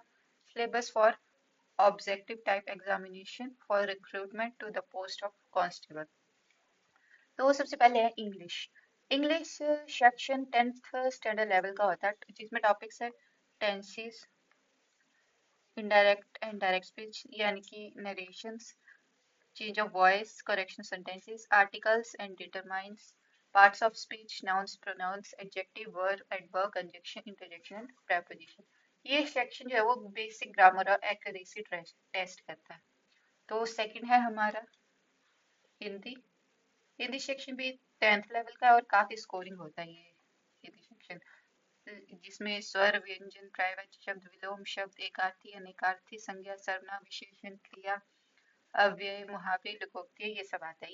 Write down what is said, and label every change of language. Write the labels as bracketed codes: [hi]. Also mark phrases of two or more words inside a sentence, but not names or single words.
[en] syllabus for objective type examination for recruitment to the post of constable. [hi] तो सबसे पहले है इंग्लिश। [en] English section [hi] 10th [en] standard level [hi] का होता है, जिसमें टॉपिक्स है टेंसेस, [en] indirect and direct speech [hi] यानी कि नरेशंस, [en] change of voice, correction sentences, articles and determines, parts of speech, nouns, pronouns, adjective, verb, adverb, conjunction, interjection, preposition। [hi] ये सेक्शन जो है वो [en] basic grammar [hi] और एक्यूरेसी टेस्ट करता है। तो सेकंड है हमारा हिंदी। हिंदी सेक्शन भी 10th लेवल का है और काफी स्कोरिंग होता है ये हिंदी सेक्शन, जिसमें स्वर, व्यंजन, पर्यायवाची शब्द, विलोम शब्द, एकार्थी, अनेकार्थी, संज्ञा, सर्वनाम, विशेषण, क्रिया, अव्यय, मुहावरे, लोकोक्ति, ये सब आता है।